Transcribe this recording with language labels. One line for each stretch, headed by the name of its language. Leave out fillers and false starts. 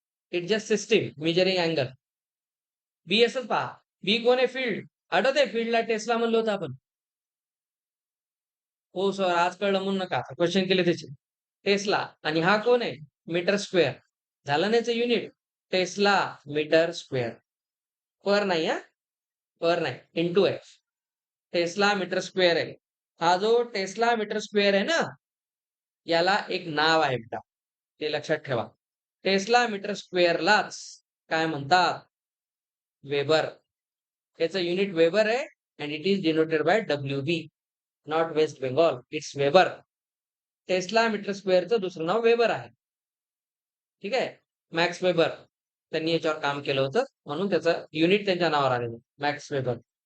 Marathi: It just system measuring angle. बी असंच पहा. बी कोण आहे? फील्ड. आठवतंय फील्डला टेस्ला म्हणलं होतं आपण. हो सर आज कळलं म्हणून नका. क्वेश्चन केले त्याचे. टेस्ला आणि हा कोण आहे? Metre square. झालं नाहीच युनिट. Tesla metre square. पर नाही हा. पर नाही. इंटू आहे. टेस्ला मीटर स्क्वेअर आहे. हा जो टेस्ला मीटर स्क्वेअर आहे ना, याला एक नाव आहे बेटा. ते लक्षात ठेवा. टेस्ला मीटर स्क्वेअरलाच काय म्हणतात? वेबर. याचं युनिट वेबर आहे
English: and it is denoted by WB, not West Bengal. It's weber.
Marathi: Tesla metre स्क्वेअरचं दुसरं नाव वेबर आहे. ठीक आहे. मॅक्स वेबर त्यांनी याच्यावर काम केलं होतं, म्हणून त्याचं युनिट त्यांच्या नावावर आलेलं मॅक्स वेबर.